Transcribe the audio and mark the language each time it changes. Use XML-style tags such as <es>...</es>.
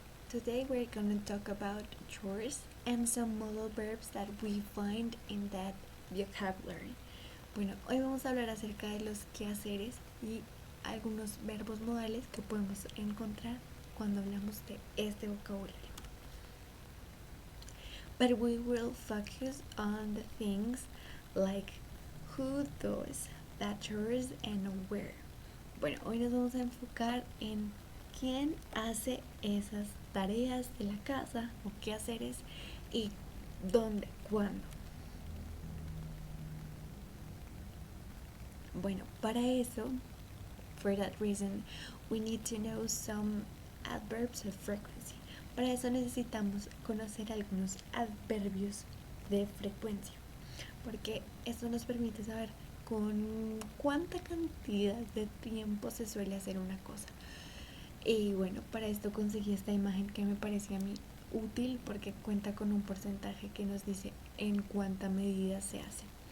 <en>Today we're going to talk about chores and some modal verbs that we find in that vocabulary.</en> <es>Bueno, hoy vamos a hablar acerca de los quehaceres y algunos verbos modales que podemos encontrar cuando hablamos de este vocabulario.</es> <en>But we will focus on the things like who does that chores and where.</en> <es>Bueno, hoy nos vamos a enfocar en quién hace esas tareas de la casa o quehaceres y dónde, cuándo. Bueno, para eso,</es> <en>for that reason, we need to know some adverbs of frequency.</en> <es>Para eso necesitamos conocer algunos adverbios de frecuencia, porque eso nos permite saber con cuánta cantidad de tiempo se suele hacer una cosa. Y bueno, para esto conseguí esta imagen que me parecía a mí útil porque cuenta con un porcentaje que nos dice en cuánta medida se hace.</es>